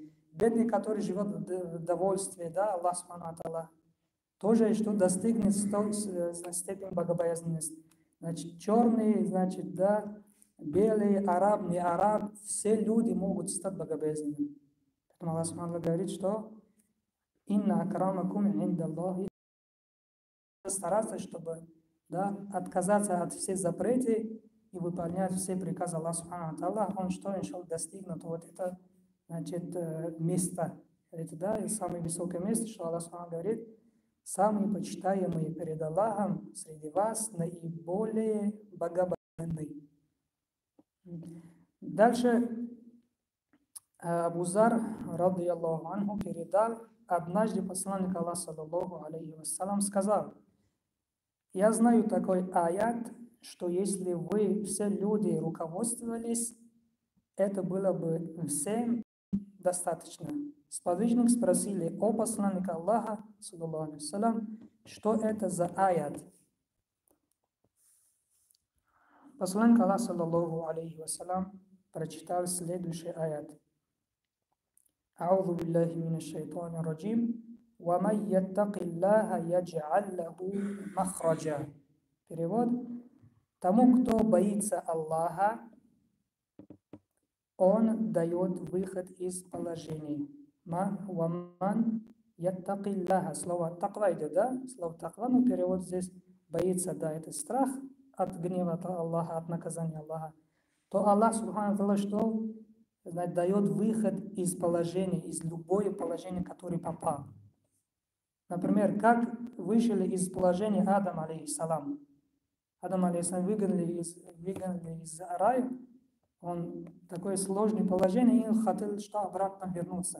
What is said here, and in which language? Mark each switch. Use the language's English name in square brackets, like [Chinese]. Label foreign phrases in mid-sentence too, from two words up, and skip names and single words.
[Russian] Бедный, который живет в довольстве, да, Аллах [Arabic] سبحانه تعالى, [Russian] тоже что достигнет степень богобоязненности. Значит, черный, значит, да, белый, араб, не араб, все люди могут стать богобоязненными. Поэтому Аллах Субхану говорит, что [Arabic] إن أكرمكم عند الله, [Russian] стараться, чтобы, да, отказаться от всех запретов и выполнять все приказы Аллаха [Arabic] سبحانه تعالى, [Russian] он что, иншалла, достигнет вот это, значит, место. Это, да, самое высокое место, что Аллах Субхану говорит, самые почитаемые перед Аллахом среди вас наиболее богобоязненны. Дальше Абу Зар, [Arabic] رضي الله عنه, [Russian] передал, однажды посланник Аллаха, [Arabic] صلى الله عليه وسلم, [Russian] сказал: я знаю такой аят, что если вы все люди руководствовались, это было бы всем достаточно. Сподвижник спросили о посланнике Аллаха, [Arabic] صلى الله عليه وسلم, [Russian] что это за аят. Посланник Аллаха, [Arabic] صلى الله عليه وسلم, [Russian] прочитал следующий аят. [Arabic] أعوذ بالله من الشيطان الرجيم. وَمَنْ يَتَّقِ اللَّهَ يَجْعَلْ لَهُ مَخْرَجًا. [Russian] Перевод. Тому, кто боится Аллаха, Он дает выход из положения. [Arabic] وَمَنْ يَتَّقِ اللَّهَ. [Russian] Слово таква идет, да? Слово таква, но перевод здесь боится, да, это страх от гнева Аллаха, от наказания Аллаха. То Аллах, [Arabic] سبحانه وتعالى, [Russian] что дает выход из положения, из любое положение, которое попал. Например, как вышли из положения Адам, алейхиссалам. Адам, алейхиссалам, выгнали из рая. Он такое сложное положение, и он хотел, что обратно вернуться.